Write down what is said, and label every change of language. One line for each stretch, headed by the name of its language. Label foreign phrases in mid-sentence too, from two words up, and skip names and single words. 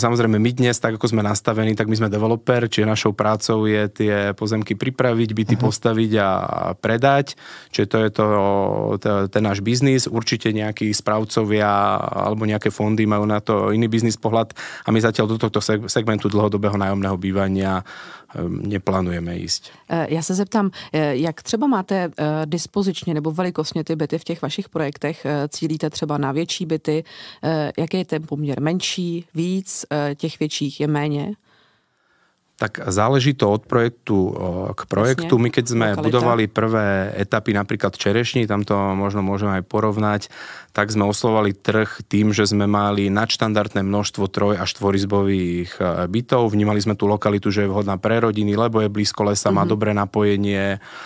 Slovak: Samozrejme, my dnes, tak ako sme nastavení, tak my sme developer, čiže našou prácou je tie pozemky pripraviť, byty postaviť a predať. Čiže to je ten náš biznis. Určite nejakí správcovia alebo nejaké fondy majú na to iný biznis pohľad a my zatiaľ do tohto segmentu dlhodobého nájomného bývania neplánujeme ísť.
Czech: Já se zeptám, jak třeba máte dispozičně nebo velikostně ty byty v těch vašich projektech? Cílíte třeba na větší byty? Jaký je ten poměr? Menší, víc? Těch větších je méně?
Slovak: Tak záleží to od projektu k projektu. My keď sme budovali prvé etapy napríklad čerešní, tam to možno môžeme aj porovnať, tak sme oslovali trh tým, že sme mali nadštandardné množstvo 3- a 4-izbových bytov. Vnímali sme tú lokalitu, že je vhodná pre rodiny, lebo je blízko lesa, má dobré napojenie.